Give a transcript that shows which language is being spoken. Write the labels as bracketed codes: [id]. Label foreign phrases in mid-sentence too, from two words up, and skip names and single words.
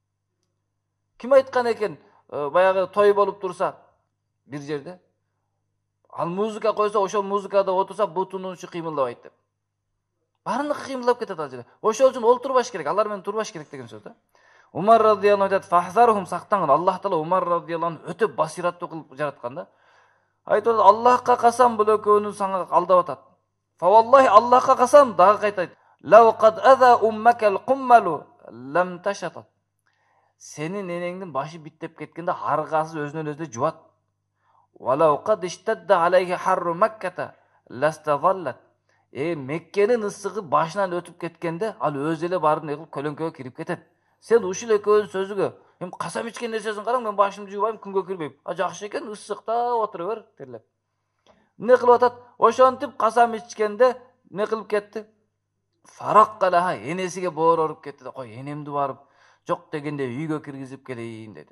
[ky] Ким айткан экен, баягы той болуп турса бир жерде, ал музыка койсо, ошол музыкада отурса бутунун учу кыймылдабайт деп. Баарыныгы кыймылдап кетет ал жерде. Ошол үчүн олтурбаш керек, алар менен турбаш керек деген сөз да. Умар радияллаху айтат, "Фахзархум", сактангын. Аллах таала Умар радияллаху өтө басираттуу кылып жараткан да. Айтат, "Аллахка касам, бул экөөнү сага алдап атат." [ar] فوالله, [ky] Аллахка касам, дагы кайтайт. [ar] "لو قد آذى أمك القمل لامتشطت." [ky] Сенин энеңдин башы биттеп кеткенде аргасы өзүнөн өзү жубат. [ar] "ولو قد اشتد عليها حر مكة لاستظلت." [ky] Меккенин ысыгы башынан өтүп кеткенде, ал өзү эле барып не кылып көлөңкөгө кирип кетет. Сен ушул экөөнүн сөзүгө, касам ичкен нерсесин караң, мен башымды жуубайм, күнгө кирбейм. Жакшы экен, ысыкта отура бер, терлеп. Не кылып атат? Ошентип касам ичкенде не кылып кетти? Фараккалаха, энесиге боор оруп кетти да, кой энемди барып жок дегенде үйгө киргизип келейин деди.